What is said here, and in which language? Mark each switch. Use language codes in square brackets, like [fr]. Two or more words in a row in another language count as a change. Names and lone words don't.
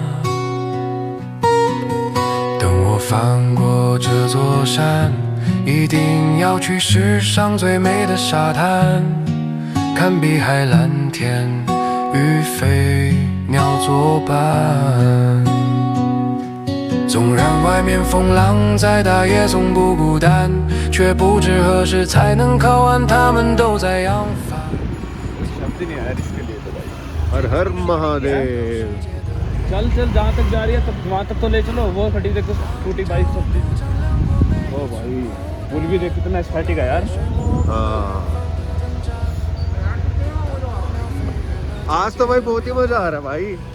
[zh] 等我翻过这座山，一定要去世上最美的沙滩，看碧海蓝天与飞鸟作伴。纵然外面风浪再大，也从不孤单，却不知何时才能靠岸，他们都在扬帆。 [hi] शब्द ही नहीं आया इसके लिए तो भाई। हर हर महादेव। चल चल जहाँ तक जा रही है तब वहाँ तक तो ले चलो। वो खड़ी देखो स्कूटी बाइक सब चीज। ओ भाई पुल भी देख कितना एस्थेटिक है यार। हाँ, आज तो भाई बहुत ही मजा आ रहा है भाई।